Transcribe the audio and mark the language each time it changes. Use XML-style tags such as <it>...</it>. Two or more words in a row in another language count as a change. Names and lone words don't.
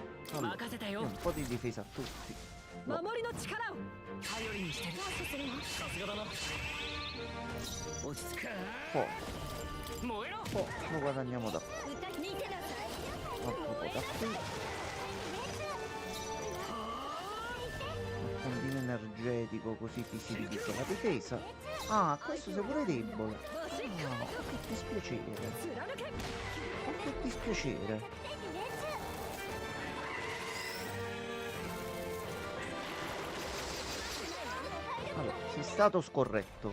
<it>Allora,</it> <ja>任せた</ja> <it>diamo</it> <ja>よ</ja> <it>un po' di difesa a tutti.</it> <ja>守りの力を頼りにしてるさすがだな落ち着く</ja> <it>Poi,</it> <ja>燃えろ</ja> <it>poi lo guadagniamo da qua.</it> <ja>歌見てなさい</ja> <it>Altro po' da qui. Combino energetico così ti si divisa la difesa. Ah, questo sei pure debole. Ah, che dispiacere.</it> <ja>貫け</ja> <it>Oh, che dispiacere. Allora, sei stato scorretto.</it>